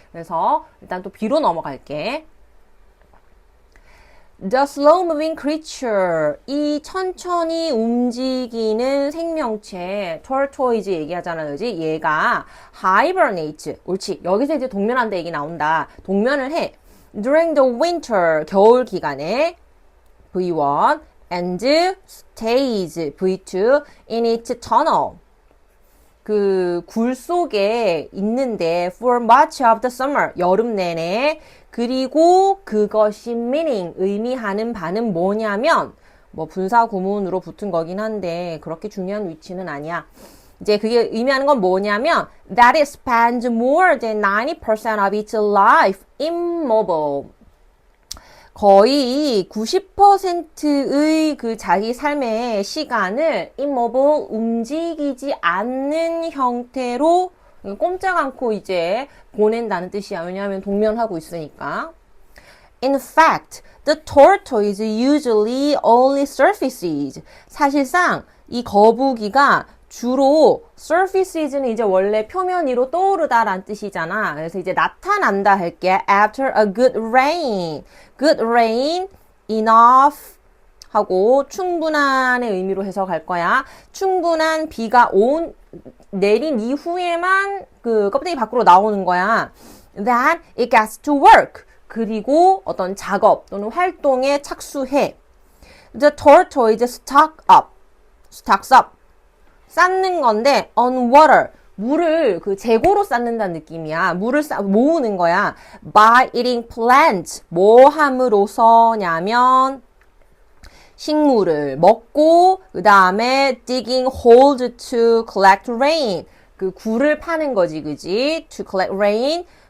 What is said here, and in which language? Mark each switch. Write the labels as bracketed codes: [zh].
[ko] 그래서 일단 또 B로 넘어갈게. [en] The slow-moving creature, [ko] 이 천천히 움직이는 생명체, tortoise 얘기하잖아, 그지? 얘가 hibernate, 옳지. 여기서 이제 동면한다 얘기 나온다. 동면을 해. [en] During the winter, [ko] 겨울 기간에 [en] V1 and stays V2 in its tunnel. [ko] 그 굴 속에 있는데 [en] for much of the summer, [ko] 여름 내내. 그리고 그것이 meaning, 의미하는 바는 뭐냐면 뭐 분사 구문으로 붙은 거긴 한데 그렇게 중요한 위치는 아니야. 이제 그게 의미하는 건 뭐냐면 [en] that it spends more than 90% of its life immobile. [ko] 거의 90%의 그 자기 삶의 시간을 immobile, 움직이지 않는 형태로 꼼짝 않고 이제 보낸다는 뜻이야. 왜냐하면 동면하고 있으니까. [en] In fact, the tortoise usually only surfaces. [ko] 사실상 이 거북이가 주로 surfaces는 이제 원래 표면 위로 떠오르다라는 뜻이잖아. 그래서 이제 나타난다 할게. [en] After a good rain. [ko] Good rain, enough 하고 충분한의 의미로 해석할 거야. 충분한 비가 내린 이후에만 그 껍데기 밖으로 나오는 거야. [en] Then it gets to work. [ko] 그리고 어떤 작업 또는 활동에 착수해. [en] The tortoise stocks up. [ko] 쌓는 건데 [en] on water. [ko] 물을 그 재고로 쌓는다는 느낌이야. 물을 모으는 거야. [en] By eating plants. [ko] 뭐 함으로써냐면 식물을 먹고 그 다음에 [en] digging holes to collect rain. [ko] 그 굴을 파는 거지, 그지? [en] To collect rain.